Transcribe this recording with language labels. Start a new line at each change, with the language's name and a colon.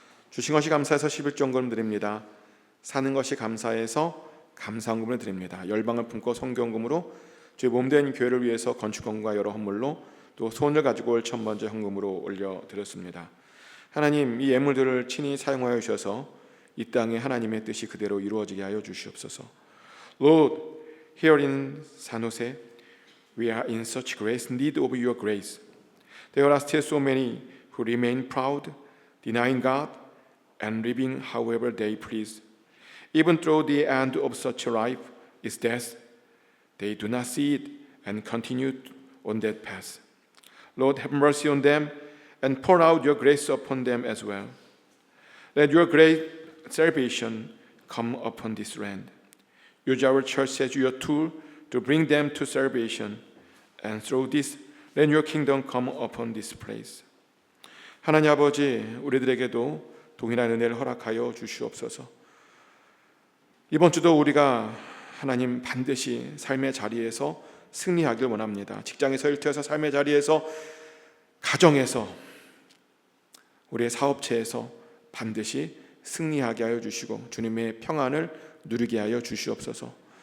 Korean: 주신 것이 감사해서 11종금 드립니다. 사는 것이 감사해서 감사헌금을 드립니다. 열방을 품고 성경금으로 주의 몸된 교회를 위해서 건축헌금과 여러 헌물로 또 소원을 가지고 올 천번째 헌금으로 올려드렸습니다. 하나님, 이 예물들을 친히 사용하여 주셔서 이 땅에 하나님의 뜻이 그대로 이루어지게 하여 주시옵소서.
English: Lord, here in San Jose, we are in such great need of your grace. There are still so many who remain proud, denying God, and living however they please. Even though the end of such a life is death, they do not see it and continue on that path. Lord, have mercy on them and pour out your grace upon them as well. Let your great salvation come upon this land. Use our church as your tool to bring them to salvation, and through this, let your kingdom come upon this place.
Korean: 하나님 아버지, 우리들에게도 동일한 은혜를 허락하여 주시옵소서. 이번 주도 우리가 하나님 반드시 삶의 자리에서 승리하길 원합니다. 직장에서, 일터에서, 삶의 자리에서, 가정에서, 우리의 사업체에서 반드시 승리하게 하여 주시고 주님의 평안을 누리게 하여 주시옵소서.